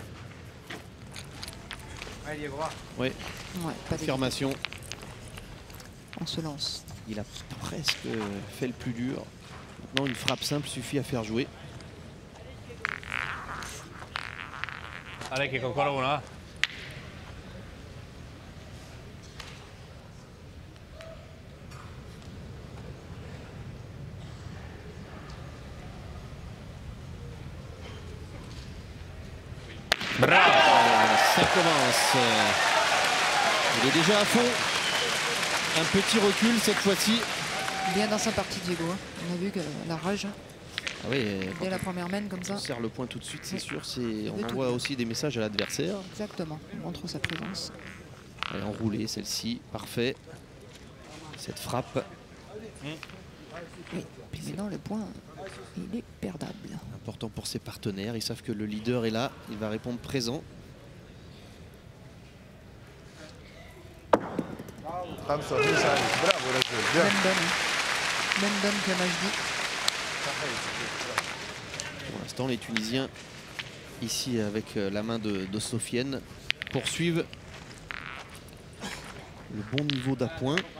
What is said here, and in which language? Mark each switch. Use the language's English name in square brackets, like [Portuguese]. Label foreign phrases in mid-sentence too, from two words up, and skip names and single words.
[French] Oui, Ouais, pas confirmation. On se lance. Il a presque fait le plus dur. Maintenant, une frappe simple suffit à faire jouer. Allez, [Italian] Kiko, ancora una. [French] Bravo. Ça commence. Il est déjà à fond. Un petit recul cette fois-ci. Bien dans sa partie, Diego. Hein. On a vu que la rage, Ah oui, dès la première mène comme ça. on serre le point tout de suite, c'est Oui. sûr. veut On tout envoie dire. aussi des messages à l'adversaire. Exactement. On montre sa présence. Elle est enroulée celle-ci, parfait. Cette frappe, Oui. Puis maintenant, le point, il est perdable. important pour ses partenaires. Ils savent que le leader est là, il va répondre présent. [Arabic] خمسة وعشرين ثانية. برافو رجل. [French] Bien. Même donne. Hein. Même donne que Majdi. Pour l'instant, les Tunisiens, ici avec la main de Sofiane, poursuivent le bon niveau d'appoint.